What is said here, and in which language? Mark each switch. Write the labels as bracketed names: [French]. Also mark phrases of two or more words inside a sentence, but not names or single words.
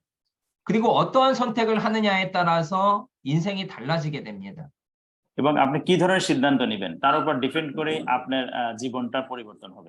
[Korean] 그리고 어떠한 선택을 하느냐에 따라서 인생이 달라지게 됩니다. [Bangla] এবং আপনি কি ধরনের সিদ্ধান্ত নেবেন তার উপর ডিপেন্ড করে আপনার জীবনটা পরিবর্তন হবে।